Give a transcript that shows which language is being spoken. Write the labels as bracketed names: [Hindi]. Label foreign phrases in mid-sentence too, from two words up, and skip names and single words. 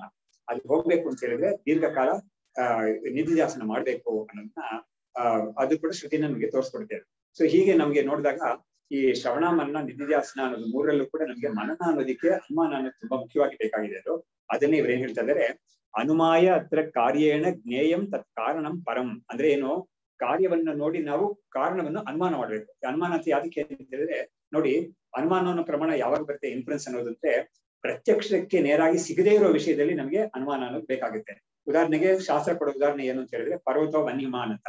[Kannada] ಅದು ಹೋಗ್ಬೇಕು ಅಂತ ಹೇಳಿದ್ರೆ ದೀರ್ಘಕಾಲ ನಿಧಿಧ್ಯಾಸನ ಮಾಡ್ಬೇಕು ಅನ್ನೋದನ್ನ ಅದು ಕೂಡ ಶ್ರುತಿ ನಮಗೆ ತೋರಿಸ್ಕೊಡ್ತೇವೆ. ಸೊ ಹೀಗೆ ನಮ್ಗೆ ನೋಡಿದಾಗ ಈ ಶ್ರವಣ, ಮನನ, ನಿಧಿಧ್ಯಾಸನ ಅನ್ನೋದು ಮೂರರಲ್ಲೂ ಕೂಡ ನಮ್ಗೆ ಮನನ ಅನ್ನೋದಕ್ಕೆ ಅನುಮಾನ ಅನ್ನೋದು ತುಂಬಾ ಮುಖ್ಯವಾಗಿ ಬೇಕಾಗಿದೆ. ಅದು ಅದನ್ನೇ ಇವ್ರು ಏನ್ ಹೇಳ್ತಾ ಇದಾರೆ, [Sanskrit] ಅನುಮಾಯ ಅತ್ರ ಕಾರ್ಯೇಣ ಜ್ಞೇಯಂ ತತ್ ಕಾರಣಂ ಪರಂ. [Kannada] ಅಂದ್ರೆ ಏನು, ಕಾರ್ಯವನ್ನ ನೋಡಿ ನಾವು ಕಾರಣವನ್ನು ಅನುಮಾನ ಮಾಡ್ಬೇಕು. ಅನುಮಾನ ಅಂತ ಯಾದಕ್ಕೆ ಅಂತ ಹೇಳಿದ್ರೆ, ನೋಡಿ ಅನುಮಾನ ಅನ್ನೋ ಪ್ರಮಾಣ ಯಾವಾಗ ಬರುತ್ತೆ, ಇನ್ಫ್ಲುಯೆನ್ಸ್ ಅನ್ನೋದಂದ್ರೆ ಪ್ರತ್ಯಕ್ಷಕ್ಕೆ ನೇರಾಗಿ ಸಿಗದೇ ಇರೋ ವಿಷಯದಲ್ಲಿ ನಮಗೆ ಅನುಮಾನ ಅನ್ನೋದು ಬೇಕಾಗುತ್ತೆ. ಉದಾಹರಣೆಗೆ ಶಾಸ್ತ್ರ ಕೊಡೋ ಉದಾಹರಣೆ ಏನು ಅಂತ ಹೇಳಿದ್ರೆ, [Sanskrit] ಪರ್ವತ ವನ್ಯಮಾನ್ [Kannada] ಅಂತ.